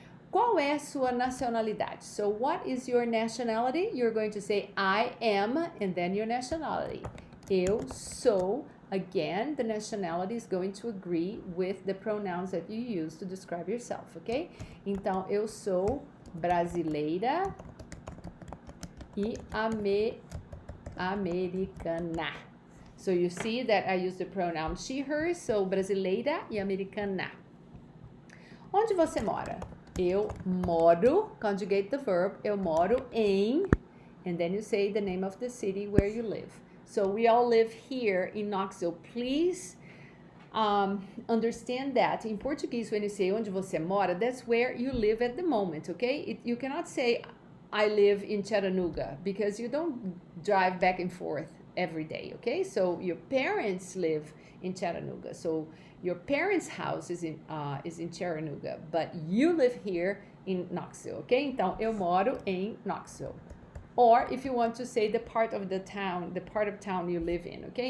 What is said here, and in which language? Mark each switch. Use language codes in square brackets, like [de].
[pt] Qual é a sua nacionalidade? [en] So, what is your nationality? You're going to say I am, and then your nationality. [pt] Eu sou. [en] Again, the nationality is going to agree with the pronouns that you use to describe yourself, ok? [pt] Então, eu sou brasileira e americana. [en] So, you see that I use the pronoun she, her, so [pt] brasileira e americana. Onde você mora? Eu moro, [en] conjugate the verb, [pt] eu moro em, [en] and then you say the name of the city where you live. So we all live here in Knoxville. Please understand that in Portuguese, when you say [pt] onde você mora, [en] that's where you live at the moment, okay? You cannot say I live in Chattanooga because you don't drive back and forth every day, okay? So your parents live in Chattanooga. So your parents' house is in Chattanooga, but you live here in Knoxville, okay? [pt] Então, eu moro em Knoxville. [en] Or if you want to say the part of town you live in, ok?